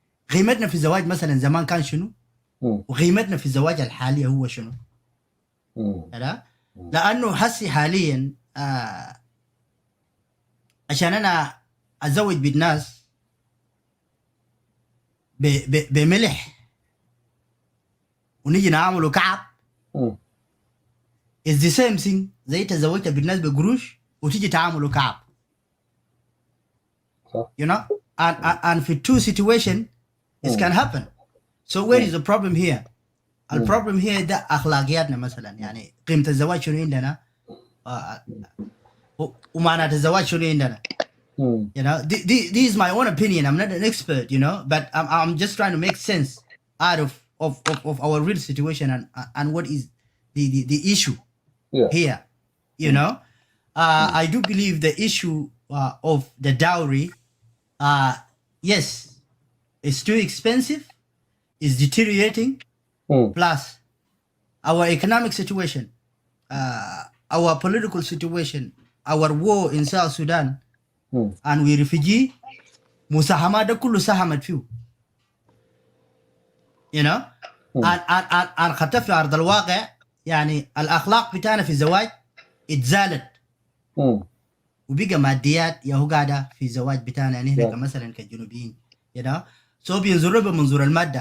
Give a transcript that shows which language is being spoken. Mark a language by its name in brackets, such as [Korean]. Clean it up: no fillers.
[Arabic] قيمتنا في الزواج مثلا زمان كان شنو؟ وقيمتنا في الزواج الحالي هو شنو؟ لأنه هسي حاليا عشان أنا أزوج بالناس بملح ونيجي نعمله كعب [English] is the same thing [Arabic] زي تزوجت بالناس بقروش وتيجي تعمله كعب. [English] you know, and في two situation it can happen. So where is the problem here? [Arabic] البروبلم هي ده أخلاقياتنا مثلا. يعني قيمة الزواج شنو عندنا ومعنى الزواج شنو عندنا. [English] You know, this is my own opinion. I'm not an expert, you know, but I'm just trying to make sense out of our real situation and what is the issue here. You know, I do believe the issue of the dowry, yes, it's too expensive, it's deteriorating. Plus, our economic situation, our political situation, our war in South Sudan, and we refugee, [Arabic] مساهمات ده كله ساهمت فيه. [English] You know, and [Arabic] حتى في أرض الواقع يعني الأخلاق بتاعنا في الزواج اتزالت. وبقى ماديات يا هو قاعدة في الزواج بتاعنا يعني هنا مثلا كجنوبيين. [English] You know, [Arabic] سو بينظروا بمنظور الماده.